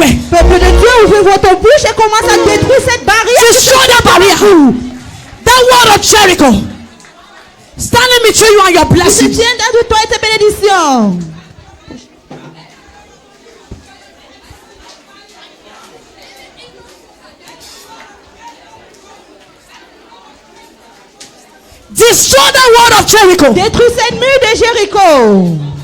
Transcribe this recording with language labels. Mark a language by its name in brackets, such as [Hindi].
[French] Peuple de Dieu, ouvrez votre bouche et commence à détruire cette barrière. [English] Destroy that barrier. That wall of Jericho standing between you and your [French] Je [English] blessings. [French] tiens entre toi et tes bénédictions. [English] Destroy that wall of Jericho. [French] Détruis cette mur de Jéricho.